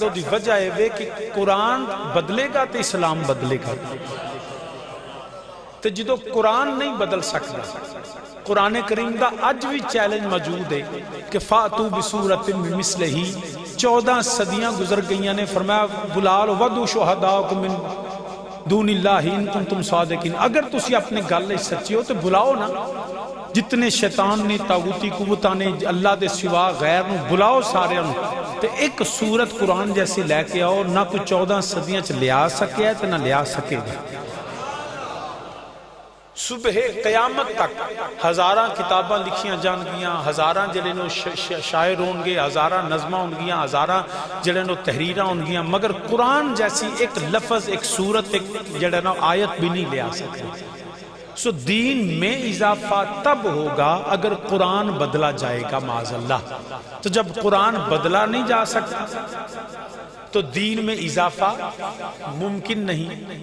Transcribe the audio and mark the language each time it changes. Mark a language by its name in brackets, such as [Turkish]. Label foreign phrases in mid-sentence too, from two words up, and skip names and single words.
[Punjabi] دی وجہ ہے کہ قرآن بدلے گا تو اسلام بدلے گا. تو جدو قرآن نہیں بدل سکتا، قرآن کریم دا اج بھی چیلنج موجود ہے کہ [Arabic] فاتو بصورت مثلہ [Punjabi] ہی. 14 صدیاں گزر گئیاں نے فرمایا بلال [Arabic] ودو شہداءکم من دون اللہ ان کنتم صادقین. [Punjabi] اگر تسی اپنے گل سچی ہو تو بلاؤ نا جتنے شیطان نے، طاغوتی قوتاں نے، اللہ دے سوا غیر نو بلاؤ سارے نو تے ایک سورت قرآن جیسے لے کے آؤ. نہ کوئی 14 صدیاں چ لیا سکے ہے تے نہ لیا سکے گا. صبح قیامت تک ہزاراں کتاباں لکھیاں جان گیاں، ہزاراں جڑے نو شاعر ہون گے، ہزاراں نظماں ہون گیاں، ہزاراں جڑے نو تحریراں ہون گیاں، [Urdu] مگر قرآن جیسی ایک لفظ، ایک صورت، ایک جڑے نو آیت بھی نہیں لے آ سکتے۔ سو دین میں اضافہ تب ہوگا اگر قرآن بدلا جائے گا [Arabic] معاذ اللہ۔ [Urdu] تو جب قرآن بدلا نہیں جا سکتا تو دین میں اضافہ ممکن نہیں۔